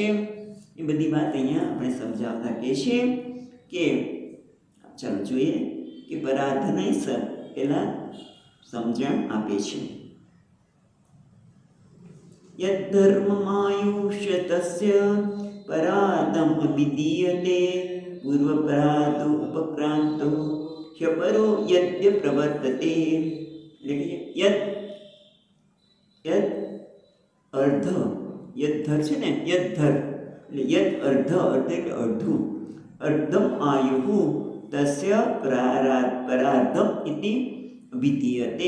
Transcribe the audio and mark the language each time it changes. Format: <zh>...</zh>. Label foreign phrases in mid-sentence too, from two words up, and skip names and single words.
<gu>એ બધી વાત અહીંયા આપણે સમજાવતા કહે છે કે ચાલો જોઈએ કે પરાર્ધને પહેલાં સમજણ આપે છે.</gu> <sa>યદ્ધર્મમાયુષ્ય તસ્ય પરાર્ધમ અભિધીયતે પૂર્વપરાર્ધો ઉપક્રાંતો ह्यपरो यद्य प्रवर्तते.</sa> <gu>એટલે કે યદ અર્ધ, યદ્ધર છે ને, યદ્ધર એટલે યદ અર્ધ એટલે અડધું.</gu> <sa>અર્ધમ આયુ તસ્ય પરાર્ધમ ઇતિ વિધીયતે.</sa>